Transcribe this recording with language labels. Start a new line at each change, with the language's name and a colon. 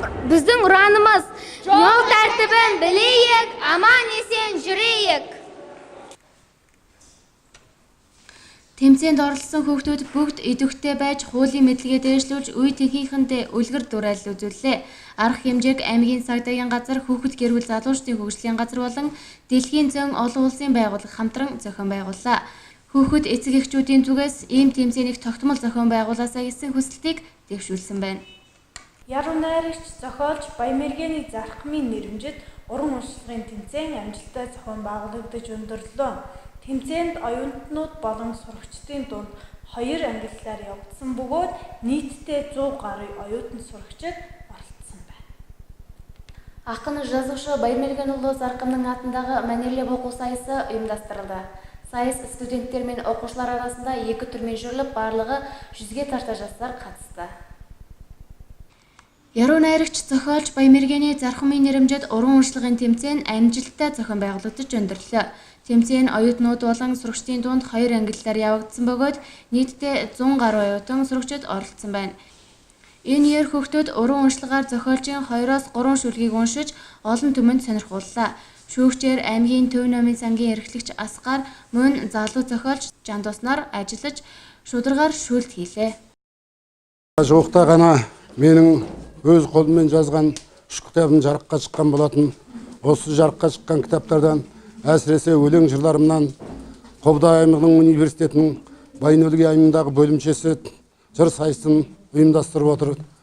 Kazakh: Біздің ұранымыз жол тәртібін білейік, аман есен жүрейік.
Mongolian: Тэмцээнд оролцсон хүүхдүүд бүгд идэвхтэй байж хуулийн мэдлэгээ дээшлүүлж үе тэнхээхэндээ үлгэр дуурайлал үзүүллээ. Арга хэмжээг аймгийн цагдаагийн газар, хүүхэд гэр бүл залуучдын хөгжлийн газар болон дэлхийн зүйн олон улсын байгууллага хамтран зохион байгууллаа. Хүүхэд эцэг эхчүүдийн зүгээс ийм тэмцээнийг тогтмол зохион байгуулаасаа гэсэн хүсэлтийг дэвшүүлсэн байна. Яруу найрагч зохиолч Баямэргэний зархмын нэрэмжит уран уншлагын тэмцээн амжилттай зохион байгуулагдаж өндөрлөө. Тэмцээнд оюутнууд болон сурагчдын дунд 2 ангиллаар явагдсан бөгөөд нийтдээ 100 гаруй оюутан сурагчид оролцсон байна.
Kazakh: Ақын жазушы Баямэргэн улы Зарқымның атындағы мәнерлеп оқу сайысы ұйымдастырылды. Сайыс студенттер мен оқушылар арасында 2 түрмен жүріліп, барлығы 100-ге тарта жастар қатысты.
Mongolian: Яруу найрагч зохиолч Баямэргэний зархмын нэрэмжит уран уншлагын тэмцээн амжилттай зохион байгуулагдаж өндөрлөө. Тэмцээн оюутнууд болон сурагчдын дунд 2 ангиллаар явагдсан бөгөөд нийтдээ 100 гаруй оюутан сурагчид оролцсон байна. Энэ ер хүүхдүүд уран уншлагаар зохиолчийн 2-3 шүлгийг уншиж олон түмэнд сонирхууллаа. Шүүгчээр аймгийн төв номын сангийн эрхлэгч Асгаар мөн залуу зохиолч Жандос нар ажиллаж шударгаар шүлт хийлээ.
Kazakh: Жуықта ғана менің өз қолыммен жазған 3 кітабым жарыққа шыққан болатын. Осы жарыққа шыққан кітаптардан әсіресе өлең жырларымнан Қобда аймағының университетінің Байнөлгі аймағындағы бөлімшесі жыр сайысын ұйымдастырып отыр.